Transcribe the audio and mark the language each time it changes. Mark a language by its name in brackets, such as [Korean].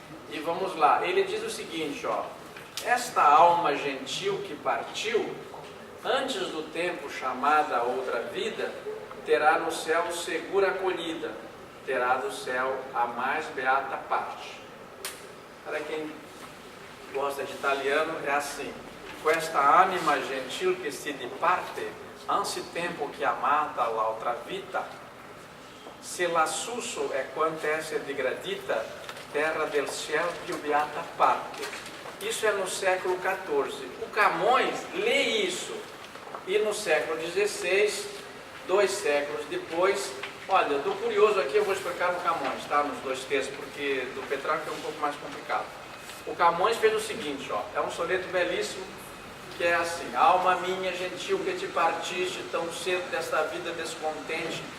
[Portuguese] E vamos lá, ele diz o seguinte, ó: esta alma gentil que partiu, antes do tempo chamada outra vida, terá no céu segura acolhida, terá do céu a mais beata parte. Para quem gosta de italiano, é assim: [Italian] questa anima gentil che si diparte, anzi tempo che amata l'altra vita, se lassù è quanto esser digradita, terra del ciel più beata parte. [Portuguese] Isso é no século XIV. O Camões lê isso, e no século XVI, 2 séculos depois, olha, do curioso aqui eu vou explicar no Camões, tá? Nos 2 textos, porque do Petrarca é um pouco mais complicado. O Camões fez o seguinte, ó, é um soneto belíssimo, que é assim: alma minha gentil que te partiste tão cedo desta vida descontente.